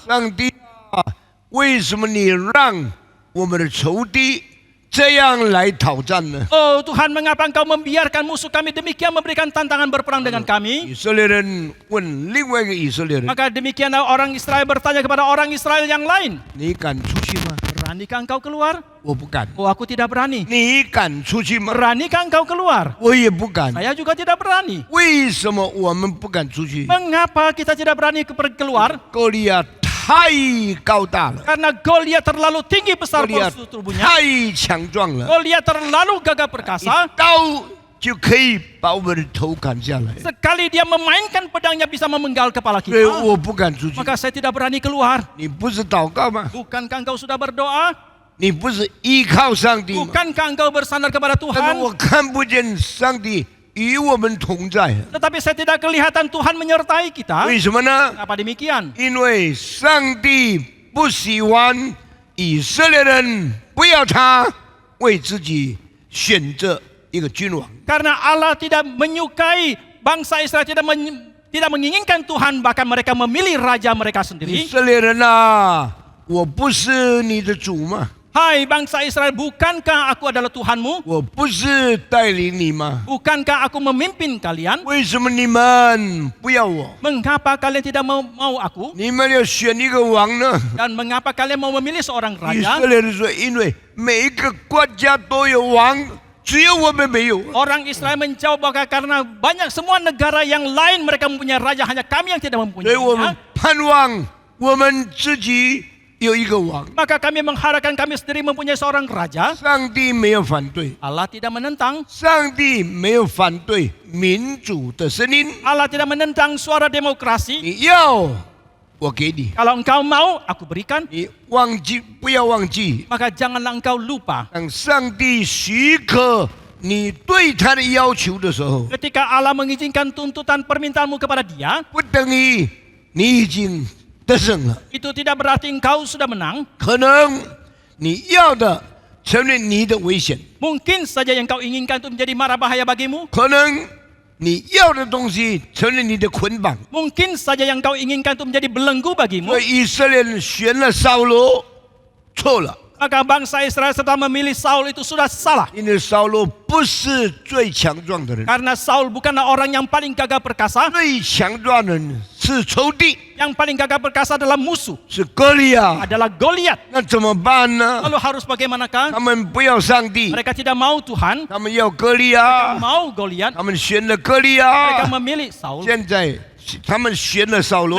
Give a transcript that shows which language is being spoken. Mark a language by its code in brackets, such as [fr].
[zh] 上帝啊，为什么你让我们的仇敌这样来讨战呢？ [id] oh Tuhan, mengapa engkau membiarkan musuh kami demikian memberikan tantangan berperang dengan kami? [zh] 以色列人问另外一个以色列人 [id] Maka demikianlah orang Israel bertanya kepada orang Israel yang lain, [zh] 你敢出去吗？ [id] beranikah engkau keluar? [zh] 我不敢。 [id] Oh, aku tidak berani. [zh] 你敢出去吗？ [id] Beranikah engkau keluar? [zh] 我也不敢。 [id] Saya juga tidak berani. [zh] 为什么我们不敢出去？ [id] Mengapa kita tidak berani keluar? [zh] 歌利亚太高大了， [id] Karena Goliat terlalu tinggi besar [zh] 歌利亚 [id] postur tubuhnya. [zh] 太强壮了， [id] Goliat terlalu gagah [zh] 一 [id] perkasa. [zh] 刀就可以把我们的头砍下来。 [id] Sekali dia memainkan pedangnya bisa memenggal kepala [zh] 所以 [id] kita. [zh] 我不敢出去。 [id] Maka saya tidak berani keluar. [zh] 你不是祷告吗？ [id] Bukankah engkau sudah berdoa? [zh] 你不是依靠上帝吗？ [id] Bukankah engkau bersandar kepada [zh] 但是 [id] Tuhan? [zh] 我看不见上帝与我们同在， [id] Tetapi saya tidak kelihatan Tuhan menyertai kita. [zh] 为什么呢？ [id] Kenapa demikian? [zh] 因为上帝不喜欢以色列人不要他为自己选择一个君王。 [id] Karena Allah tidak menyukai bangsa Israel, tidak menginginkan Tuhan, bahkan mereka memilih raja mereka [zh] 以 [id] sendiri. [zh] 色列人啊，我不是你的主吗？ [id] Hai bangsa Israel, bukankah aku adalah Tuhanmu? [zh] 我不是带领你吗？ [id] Bukankah aku memimpin kalian? [zh] 为什么你们不要我？ [id] Mengapa kalian tidak mau aku? [zh] 你们要选一个王呢？ [id] Dan mengapa kalian mau memilih seorang [zh] 以 [id] raja? [zh] 色列人说，因为每一个国家都有王，只有我们没有。 [id] Orang Israel menjawab bahwa karena banyak semua negara yang lain mereka mempunyai raja, hanya kami yang tidak [zh] 所以我们 [id] mempunyainya. [zh] 盼望我们自己有一个王， [id] maka kami mengharapkan kami sendiri mempunyai seorang raja. [zh] 上帝没有反对， [id] Allah tidak menentang. [zh] 上帝没有反对民主的声音。 [id] Allah tidak menentang suara demokrasi. [zh] 你要，我给你； [id] Kalau engkau mau, aku berikan. [zh] 你不要忘记， [id] Maka janganlah engkau lupa. [zh] 当上帝许可你对他的要求的时候， [id] Ketika Allah mengizinkan tuntutan permintaanmu kepada dia, [zh] 不等于你已经得胜了， [id] itu tidak berarti engkau sudah menang. [zh] 可能你要的成为你的危险， [id] Mungkin saja yang kau inginkan itu menjadi mara bahaya bagimu. [zh] 可能你要的东西成为你的捆绑。 [id] Mungkin saja yang kau inginkan itu menjadi belenggu bagimu. [zh] 所以以色列人选了扫罗，错了， [id] Maka bangsa Israel setelah memilih Saul itu sudah salah. [zh] 因为扫罗不是最强壮的人， [id] Karena Saul bukanlah orang yang paling gagah perkasa. [zh] 最强壮的人是仇敌， [id] Yang paling gagah perkasa adalah musuh, [zh] 是歌利亚。 [id] adalah Goliat. [zh] 那怎么办呢？ [id] Lalu harus bagaimanakah? [zh] 他们不要上帝， [id] Mereka tidak mau Tuhan, [zh] 他们要歌利亚， [id] mau Goliat. [zh] 他们选了歌利 [id] Mereka [zh] 亚。 [id] memilih Saul. [zh] 现在他们选了扫罗，